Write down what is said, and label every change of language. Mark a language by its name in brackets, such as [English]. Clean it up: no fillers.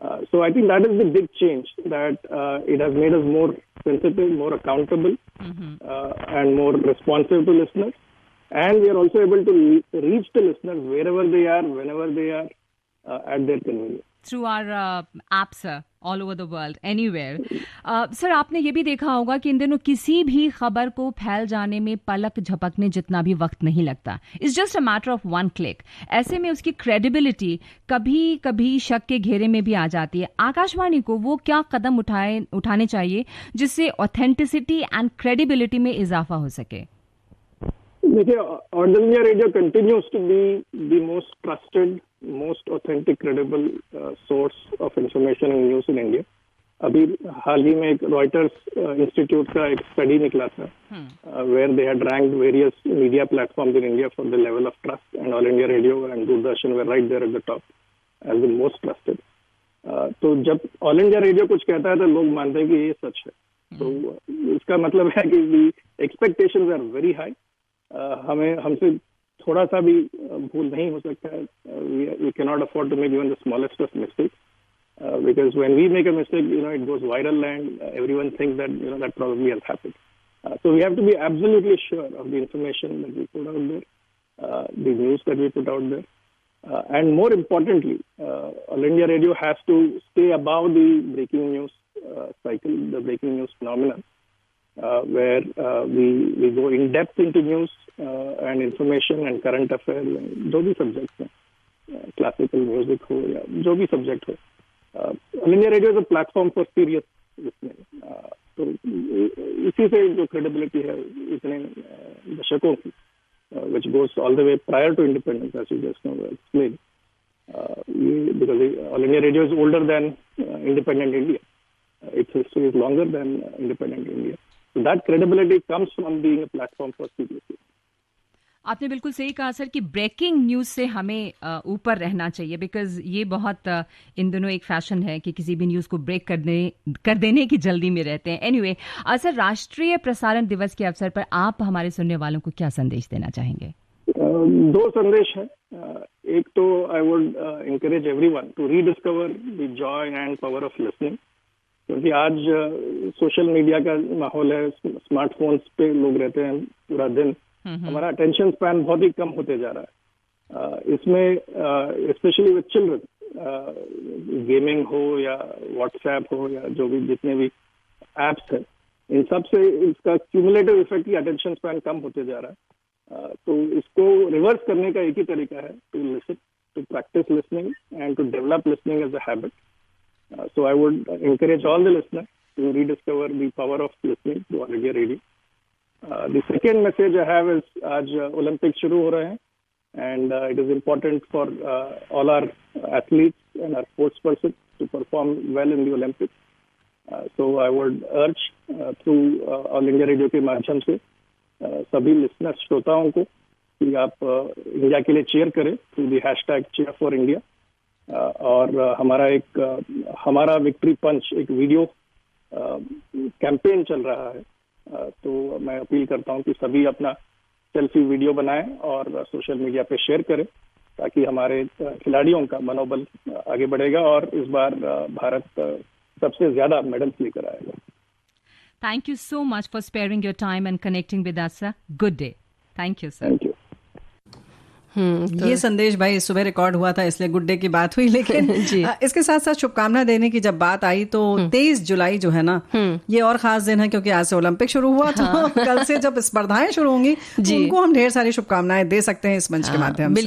[English] So I think that is the big change, that it has made us more sensitive, more accountable, and more responsive to listeners. And we are also able to reach the listeners wherever they are, whenever they are, at their convenience. Through our apps, sir, all over the world, anywhere. [Hindi] Sir, आपने ये भी देखा होगा कि इन दिनों किसी भी खबर को फैल जाने में पलक झपकने जितना भी वक्त नहीं लगता. [English] It's just a matter of one click. [Hindi] ऐसे में उसकी क्रेडिबिलिटी कभी कभी शक के घेरे में भी आ जाती है. आकाशवाणी को वो क्या कदम उठाने चाहिए जिससे [English] authenticity and credibility [Hindi] में इजाफा हो सके? देखिए, [English] All India Radio continues to be the most trusted, most authentic, credible source of information and news in India. [Hindi] अभी हाल ही में एक रॉयटर्स इंस्टीट्यूट का एक स्टडी निकला था, [English] Where they had ranked various media platforms in India for the level of trust, and All India Radio and Doordarshan were right there at the top as the most trusted. [Hindi] तो जब all India radio कुछ कहता है तो लोग मानते हैं कि ये सच है. तो इसका मतलब है कि [English] Expectations are very high. [Hindi] हमसे थोड़ा सा भी भूल नहीं हो सकता है. [English] We can not afford to make even the smallest of mistakes, because when we make a mistake, it goes viral, and everyone thinks that that probably has happened. So we have to be absolutely sure of the information that we put out there, the news that we put out there, and more importantly, All India Radio has to stay above the breaking news cycle, the breaking news phenomenon. Where we go in depth into news and information and current affairs, [Hindi] जो भी subject है, classical music हो या जो भी subject हो. [English] All India Radio is a platform for serious listening. [Hindi] तो इसी से जो क्रेडिबिलिटी है इतने दशकों की, [English] which goes all the way prior to independence, as you just now explained, because All India Radio is older than independent India. Its history is longer than independent India. So that credibility comes from being a platform for CBC. [Hindi] आपने बिल्कुल सही कहा sir कि breaking news से हमें ऊपर रहना चाहिए, बिकॉज ये बहुत इन दोनों एक फैशन है कि किसी भी न्यूज को ब्रेक कर देने की जल्दी में रहते हैं. एनीवे, सर, राष्ट्रीय प्रसारण दिवस के अवसर पर आप हमारे सुनने वालों को क्या संदेश देना चाहेंगे? दो संदेश हैं. एक तो [English] I would encourage everyone to rediscover the joy and power of listening, [Hindi] क्योंकि आज सोशल मीडिया का माहौल है, स्मार्टफोन्स पे लोग रहते हैं पूरा दिन. हमारा अटेंशन स्पैन बहुत ही कम होते जा रहा है. इसमें [English] specially with children, [Hindi] गेमिंग हो या व्हाट्सएप हो या जो भी जितने भी एप्स हैं, इन सब से इसका क्यूमुलेटिव इफेक्ट की अटेंशन स्पैन कम होते जा रहा है. तो इसको रिवर्स करने का एक ही तरीका है, [English] To listen, to practice listening and to develop listening as a habit. So I would encourage all the listeners to rediscover the power of listening to All India Radio. The second message I have is, [Hindi] आज Olympics शुरू हो रहे हैं, [English] and it is important for all our athletes and our sports persons to perform well in the Olympics. So I would urge through All India Radio [Hindi] के माध्यम से सभी [English] listeners, [Hindi] श्रोताओं को कि आप इंडिया के लिए [English] cheer [Hindi] करें [English] through the hashtag cheer for India. [Hindi] और हमारा विक्ट्री पंच एक वीडियो कैंपेन चल रहा है. तो मैं अपील करता हूं कि सभी अपना सेल्फी वीडियो बनाएं और सोशल मीडिया पे शेयर करें, ताकि हमारे खिलाड़ियों का मनोबल आगे बढ़ेगा और इस बार भारत सबसे ज्यादा मेडल्स लेकर आएगा। [English] Thank you so much for sparing your time and connecting with us, sir. Good day. Thank you, sir. Thank you. [Hindi] तो ये संदेश भाई सुबह रिकॉर्ड हुआ था इसलिए गुड डे की बात हुई, लेकिन इसके साथ साथ शुभकामना देने की जब बात आई तो 23 जुलाई जो है ना, ये और खास दिन है क्योंकि आज से ओलंपिक शुरू हुआ, तो कल से जब स्पर्धाएं शुरू होंगी तो उनको हम ढेर सारी शुभकामनाएं दे सकते हैं इस मंच के माध्यम से।